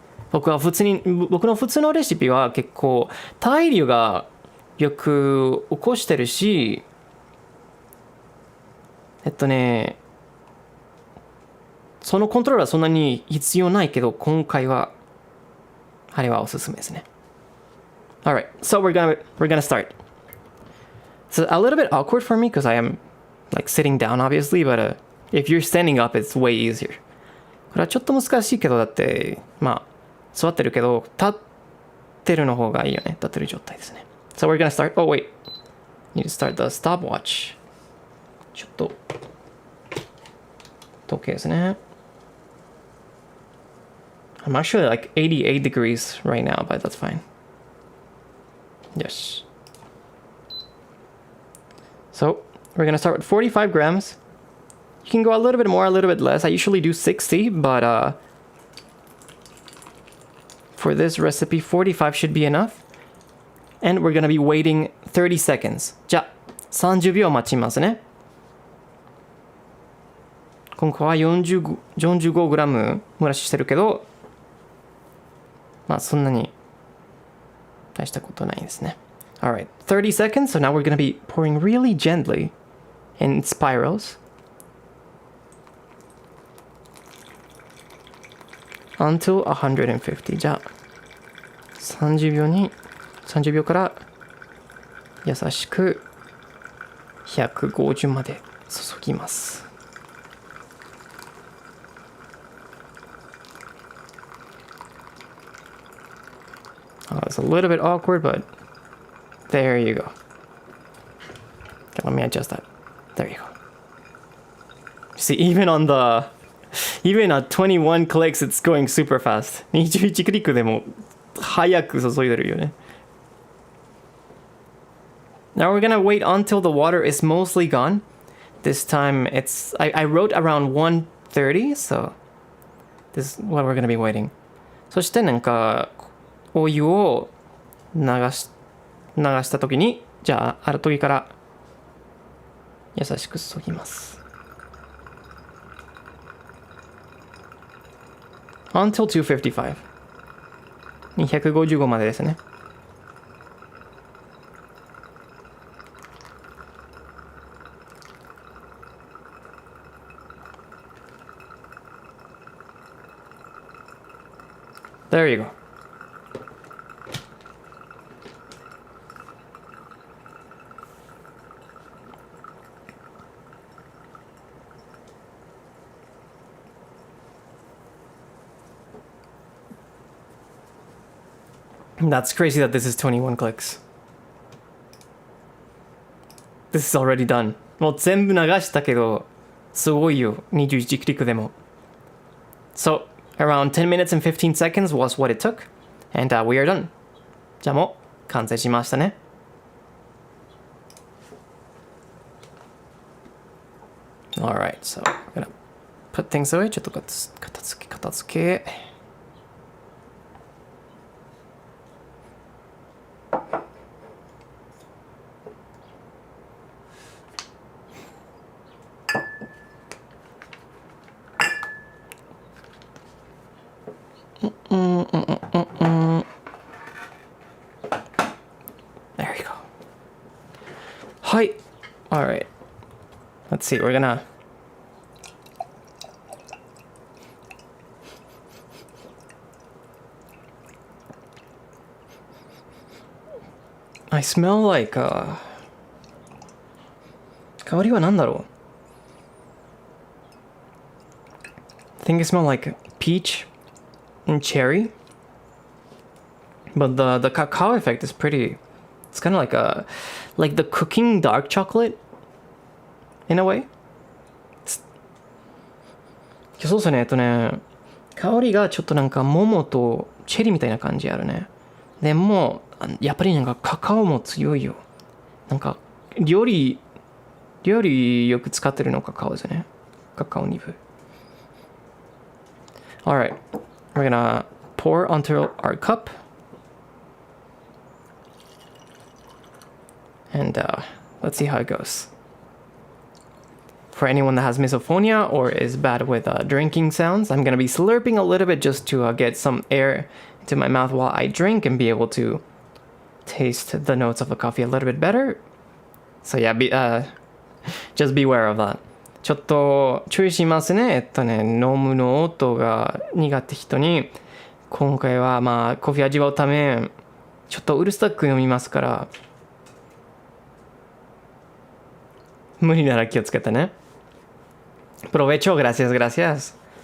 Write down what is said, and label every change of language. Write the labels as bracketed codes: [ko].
[ja] 僕の普通のレシピは結構対流がよく起こしてるし、そのコントロールはそんなに必要ないけど、今回はあれはおすすめですね。 [en] Alright, so we're gonna start. It's a little bit awkward for me because I am sitting down obviously, but if you're standing up, it's way easier. [ja] これはちょっと難しいけど、だって座ってるけど立ってるの方がいいよね。立ってる状態ですね。 [en] So we're gonna start. Oh wait, need to start the stopwatch. [ja] ちょっと時計ですね。 [en] I'm actually 88 degrees right now, but that's fine. Yes. So we're gonna start with 45 grams. You can go a little bit more, a little bit less. I usually do 60, but for this recipe, 45 should be enough. And we're gonna be waiting 30 seconds. [ja] じゃあ、30秒待ちますね。今回は45グラム蒸らししてるけど、そんなに大したことないですね。 [en] Alright, 30 seconds. So now we're gonna be pouring really gently in spirals until 150. [ja] じゃあ30秒から優しく150まで注ぎます。 [en] It's a little bit awkward, but There you go. Okay, let me adjust that. There you go. See, even at 21 clicks, it's going super fast. [ja] 21クリックでも早く注いでるよね。 [en] Now we're gonna wait until the water is mostly gone. This time I wrote around 1:30, so this is what we're gonna be waiting. [ja] そしてなんかお湯を流した時に、じゃあ後から優しく注ぎます。 [en] Until 255. [ja] 255までですね。 [en] There you go. That's crazy that this is 21 clicks. This is already done. [ja] もう全部流したけど、すごいよ、21クリックでも。 [en] So, around 10 minutes and 15 seconds was what it took. And we are done. [ja] じゃあもう完成しましたね。 [en] Alright, so I'm gonna put things away. [ja] ちょっと片付け。 [en] There you go. Hi. All right. Let's see. We're gonna. I smell like [ja] 香りは何だろう? [en] I think it smells like peach and cherry, but the cacao effect is pretty. It's kind of like the cooking dark chocolate in a way. [ja] そうですね。香りがちょっとなんか桃とチェリーみたいな感じあるね。でもやっぱりなんかカカオも強いよ。なんか料理よく使ってるのカカオですね。カカオニブ。 [en] Alright, we're gonna pour onto our cup. And let's see how it goes. For anyone that has misophonia or is bad with drinking sounds, I'm gonna be slurping a little bit just to get some air into my mouth while I drink and be able to taste the notes of the coffee a little bit better. So yeah, just beware of that. [ja] ちょっと注意しますね。飲むの音が苦手人に、今回はコーヒー味わうため、ちょっとうるさく飲みますから、無理なら気をつけてね。 [es] Provecho, gracias, gracias.